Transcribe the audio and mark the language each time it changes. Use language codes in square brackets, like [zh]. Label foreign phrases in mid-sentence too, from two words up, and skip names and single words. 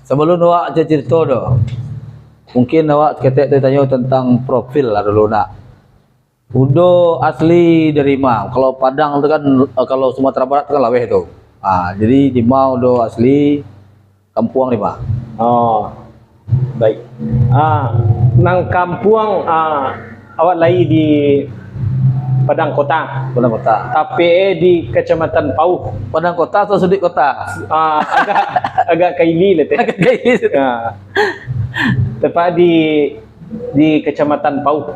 [min] Sebelum awak cerita doh, mungkin awak ketek tanya tentang profil lah dulu nak. Udo asli dari mana? Kalau Padang itu kan, kalau Sumatera Barat itu kan laweh itu. Jadi di mana udo asli, Kampuang di mana? [id] Oh, baik. [min] Nang Kampuang, awak lahir di Padang Kota. Padang Kota. [id] Tapi di Kecamatan Pauh. Padang Kota atau Sudik Kota? [min] Agak kaili lah teh. Agak kaili. [id] Tepat di Kecamatan Pauh.